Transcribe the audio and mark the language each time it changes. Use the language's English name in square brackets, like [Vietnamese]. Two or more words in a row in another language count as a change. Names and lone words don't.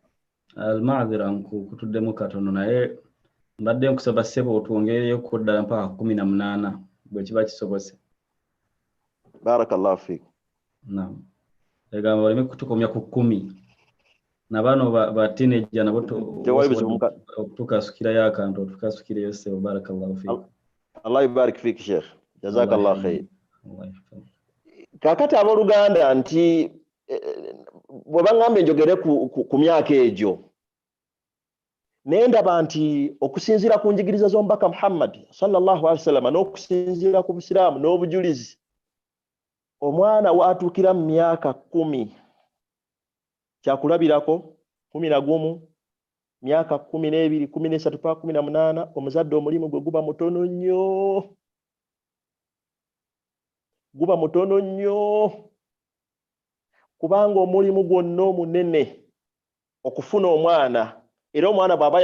[Ganda] almaadhira nkutuddemu katono naye mbadde nkusaba ssebo otwongereyo kuddala mpaka 18 bwe kiba kisobose [Arabic] بارك الله فيك [Ganda] naam egamba oleme kutukomya ku 10 na bano ba teenager nabo tukasukirayo akantu tukasukireyo ssebo [Arabic] barakallahu fiik الله يبارك فيك شيخ جزاك الله خير [Ganda] kakati abooluganda nti bwe baŋŋambye njogere ku myaka egyo naye ndaba nti okusinziira ku njigiriza z'omubaka Muhammad [Arabic] صلى الله عليه وسلم [Ganda] n'okusinziira ku busiraamu n'obujulizi omwana watuukira mu myaka 10 kyakulabirako 11 myaka 12 13 paka 18 omuzadde omulimu gwe guba mutono nnyo kubanga omulimu gwonna omunene okufuna omwana era omwana bw'aba